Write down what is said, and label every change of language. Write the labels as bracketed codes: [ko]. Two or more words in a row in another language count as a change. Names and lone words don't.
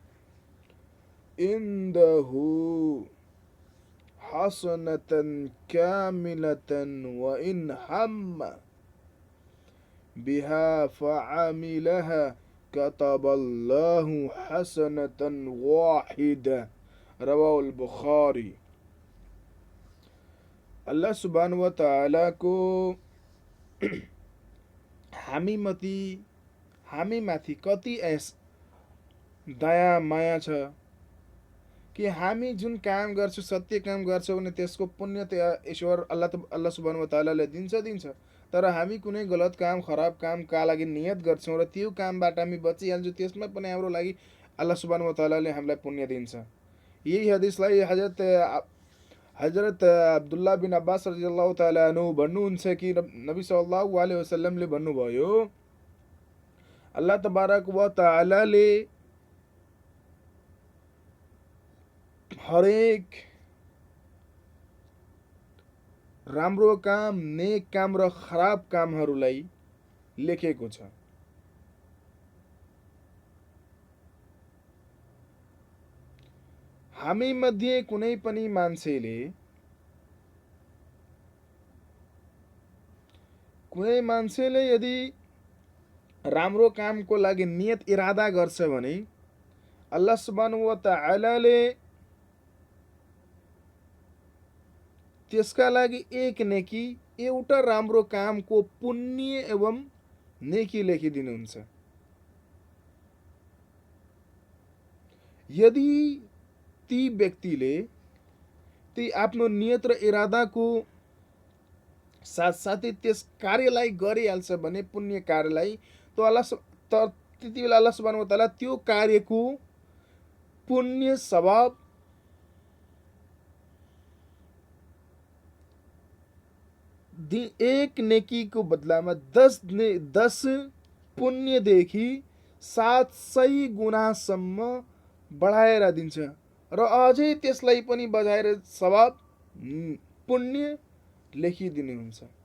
[ar] عنده حسنة كاملة وإن هم بها فعملها كتب الله حسنة واحدة رواه البخاري. الله سبحانه وتعالى [ne] को हामी माथि कति दया माया छ कि हामी जुन काम गर्छौं सत्य काम गर्छौं भने त्यसको पुण्य ईश्वर [ar] الله سبحانه وتعالى [ne] दिन्छ। तर हामी कुनै गलत काम खराब कामका लागि नियत गर्छौं र त्यो कामबाट हामी बचिहाल्छौं, त्यसमा पनि हाम्रो लागि [ar] الله سبحانه وتعالى [ne] हामीलाई पुण्य दिन्छ। यही हदिसलाई हजरत अब्दुल्लाह बिन अब्बास [ar] رضي الله تعالى عنه [ne] भन्नुहुन्छ कि नबी [ar] صلى الله عليه وسلم [ne] भन्नुभयो, [ar] الله تبارك وتعالى [ne] हरेक राम्रो काम, नेक काम र खराब कामहरूलाई लेखेको छ। हामी मध्ये कुनै पनि मान्छेले यदि राम्रो कामको लागि नियत इरादा गर्छ भने [ar] الله سبحانه وتعالى [ne] त्यसका लागि एक नेकी, एउटा राम्रो कामको पुण्य एवं नेकी लेखिदिनुहुन्छ। यदि ती व्यक्तिले ती आफ्नो नियत र इरादाको साथसाथै त्यस कार्यलाई गरिहाल्छ भने पुण्य कार्यलाई, त्यति बेला [ar] الله سبحانه وتعالى [ne] त्यो कार्यको पुण्य सवाब एक नेकीको बदलामा 10 पुण्यदेखि 700 गुणासम्म बढाएर दिन्छ र अझै त्यसलाई पनि बढाएर सवाब पुण्य लेखिदिनुहुन्छ।